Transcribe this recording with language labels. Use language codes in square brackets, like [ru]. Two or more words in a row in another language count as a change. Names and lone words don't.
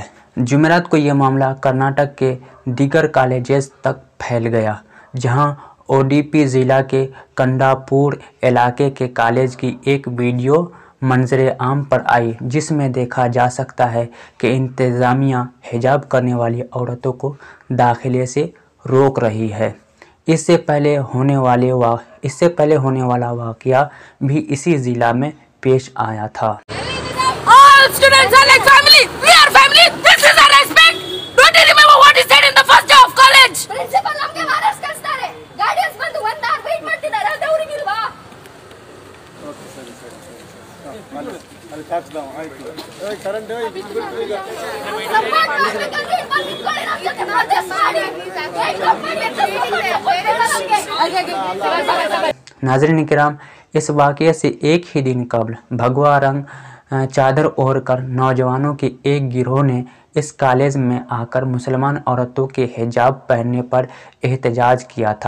[ur] جمعرات کو یہ معاملہ کرناٹک کے دیگر کالجز تک پھیل گیا، جہاں اوڈی پی ضلع کے کنڈاپور علاقے کے کالج کی ایک ویڈیو منظر عام پر آئی، جس میں دیکھا جا سکتا ہے کہ انتظامیہ حجاب کرنے والی عورتوں کو داخلے سے روک رہی ہے. اس سے پہلے ہونے والا واقعہ بھی اسی ضلع میں پیش آیا تھا. [en] All students are like family. We are family. This is our respect. Don't you remember what he said in the first day of college? [kn] Principal ನಮಗೆ ಮಾರ್ಕ್ಸ್ ಕಳಿಸ್ತಾರೆ. ಗಾರ್ಡಿಯನ್ಸ್ ಬಂದು 1 [en] hour wait [kn] ಮಾಡ್ತಿದ್ದಾರೆ. ಅದು ಅವರಿಗೆ ಇಲ್ವಾ? ಅಲ್ಲಿ [en] tax down [kn] ಆಯ್ತು. ಕರೆಂಟ್ ಸಪೋರ್ಟ್ ಮಾಡಬೇಕಂದ್ರೆ ಬಂದು ಇಟ್ಕೊಳ್ಳಿ ನಮ್ಮ ಜೊತೆ ಪ್ರೊಟೆಸ್ಟ್ ಮಾಡಿ. [ur] ناظرین کرام، اس واقعے سے ایک ہی دن قبل بھگوا رنگ چادر اوڑھ کر نوجوانوں کے ایک گروہ نے اس کالج میں آ کر مسلمان عورتوں کے حجاب پہننے پر احتجاج کیا تھا.